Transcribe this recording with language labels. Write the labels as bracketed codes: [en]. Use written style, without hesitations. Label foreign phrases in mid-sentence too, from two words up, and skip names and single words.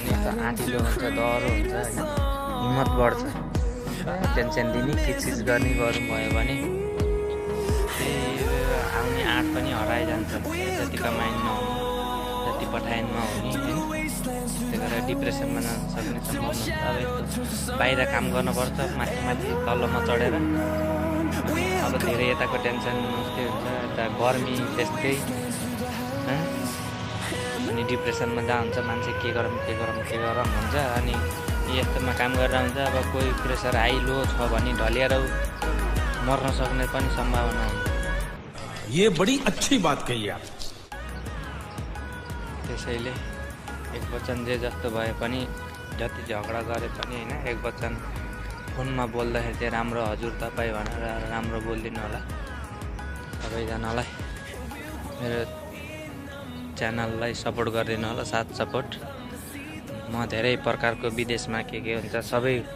[ne] अनि त आँटिलो हुन्छ डह्रो हुन्छ होइन हिम्मत बढ्छ टेन्सन दिने किचकिच गर्ने गरौँ भयो भने आउने आँट पनि हराइजान्छ जति कमाइन नहुने जति पठाइन नहुने होइन त्यही भएर डिप्रेसनमा जान सक्ने सम्भावना अब यस्तो बाहिर काम गर्नुपर्छ माथि माथि तल्लोमा चढेर अब धेरै यताको टेन्सन त्यस्तै हुन्छ यता गर्मी त्यस्तै अनि डिप्रेसनमा जहाँ हुन्छ मान्छे के गरौँ हुन्छ अनि यस्तोमा काम गरेर हुन्छ अब कोही [en] pressure high low [ne] छ भने ढलिएर मर्न सक्ने पनि सम्भावना हुन्छ [hi] ये बड़ी अच्छी बात कही आप [ne] त्यसैले एक वचन जे जस्तो भए पनि जति झगडा गरे पनि होइन एक वचन फोनमा बोल्दाखेरि चाहिँ राम्रो हजुर तपाईँ भनेर राम्रो बोलिदिनु होला सबैजनालाई मेरो च्यानललाई सपोर्ट गरिदिनु होला साथ सपोर्ट म धेरै प्रकारको विदेशमा के हुन्छ सबै